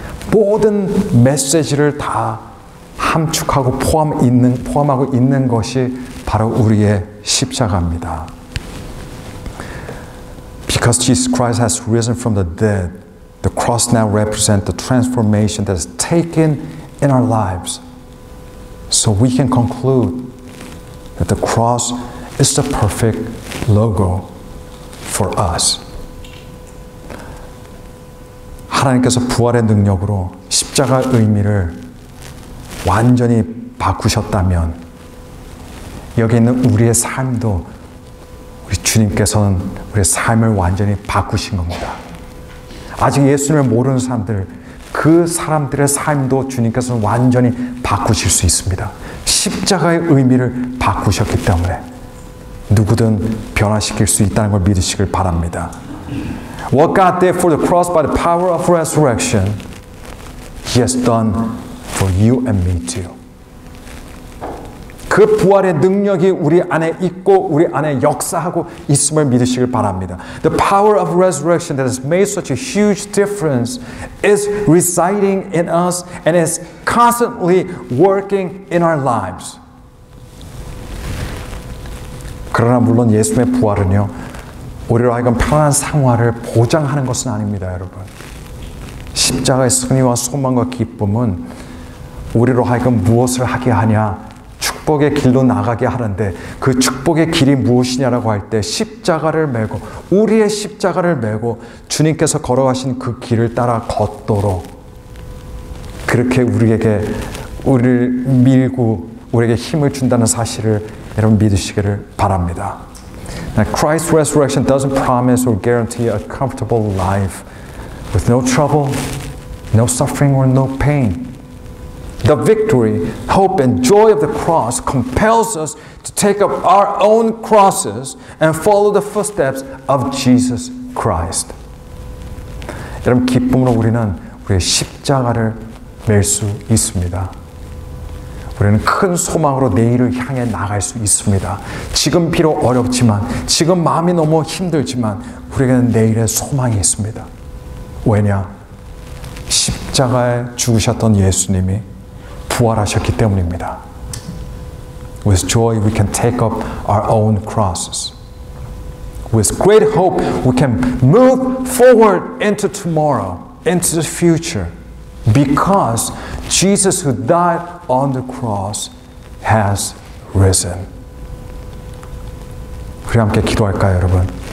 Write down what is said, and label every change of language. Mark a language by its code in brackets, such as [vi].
[ko] 모든 메시지를 다 함축하고 포함하고 있는 것이 바로 우리의 십자가입니다. [en] Because Jesus Christ has risen from the dead, the cross now represents the transformation that is taken in our lives. So we can conclude that the cross is the perfect logo for us. [ko] 하나님께서 부활의 능력으로 십자가의 의미를 완전히 바꾸셨다면 여기 있는 우리의 삶도 우리 주님께서는 우리의 삶을 완전히 바꾸신 겁니다. 아직 예수님을 모르는 사람들, 그 사람들의 삶도 주님께서는 완전히 바꾸실 수 있습니다. 십자가의 의미를 바꾸셨기 때문에 누구든 변화시킬 수 있다는 걸 믿으시길 바랍니다. [en] What God did for the cross by the power of resurrection, He has done for you and me too. [ko] 그 부활의 능력이 우리 안에 있고 우리 안에 역사하고 있음을 믿으시길 바랍니다. [en] The power of resurrection that has made such a huge difference is residing in us and is constantly working in our lives. [ko] 그러나 물론 예수님의 부활은요, 우리로 하여금 편안한 생활을 보장하는 것은 아닙니다, 여러분. 십자가의 승리와 소망과 기쁨은 우리로 하여금 무엇을 하게 하냐? 축복의 길로 나가게 하는데 그 축복의 길이 무엇이냐라고 할 때 십자가를 메고 우리의 십자가를 메고 주님께서 걸어가신 그 길을 따라 걷도록 그렇게 우리를 밀고 우리에게 힘을 준다는 사실을 여러분 믿으시기를 바랍니다. [en] Now, Christ's resurrection doesn't promise or guarantee a comfortable life with no trouble, no suffering, or no pain. The victory, hope, and joy of the cross compels us to take up our own crosses and follow the footsteps of Jesus Christ. [ko] 여러분, 기쁨으로 우리는 우리의 십자가를 맬 수 있습니다. 우리는 큰 소망으로 내일을 향해 나갈 수 있습니다. 지금 비록 어렵지만, 지금 마음이 너무 힘들지만 우리에게는 내일의 소망이 있습니다. 왜냐? 십자가에 죽으셨던 예수님이 부활하셨기 때문입니다. [en] With joy we can take up our own crosses. With great hope we can move forward into tomorrow, into the future. Because Jesus who died on the cross has risen. [ko] 우리 함께 기도할까요, 여러분?